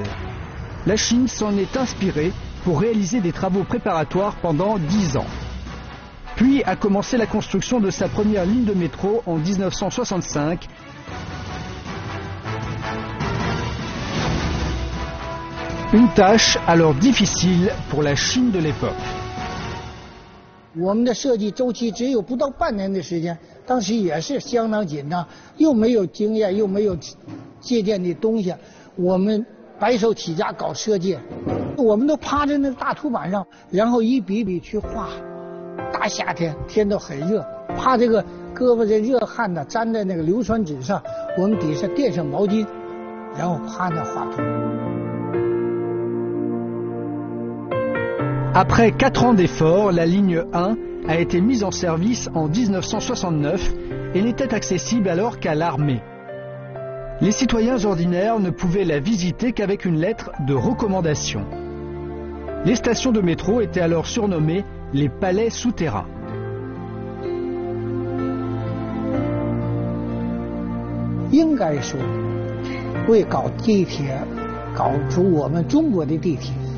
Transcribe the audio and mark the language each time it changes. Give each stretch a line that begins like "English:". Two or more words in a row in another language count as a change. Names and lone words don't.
French: La Chine s'en est inspirée pour réaliser des travaux préparatoires pendant 10 ans. Puis a commencé la construction de sa première ligne de métro en 1965. Une tâche alors difficile pour la Chine de l'époque.
Chinese: 我们的设计周期只有不到半年的时间，当时也是相当紧张，又没有经验，又没有借鉴的东西，我们白手起家搞设计，我们都趴在那大图板上，然后一笔笔去画。大夏天天都很热，怕这个胳膊这热汗呢粘在那个硫酸纸上，我们底下垫上毛巾，然后趴那画图。
French: Après 4 ans d'efforts, la ligne 1 a été mise en service en 1969 et n'était accessible alors qu'à l'armée. Les citoyens ordinaires ne pouvaient la visiter qu'avec une lettre de recommandation. Les stations de métro étaient alors surnommées les palais souterrains.
Chinese: 应该说，为搞地铁，搞出我们中国的地铁。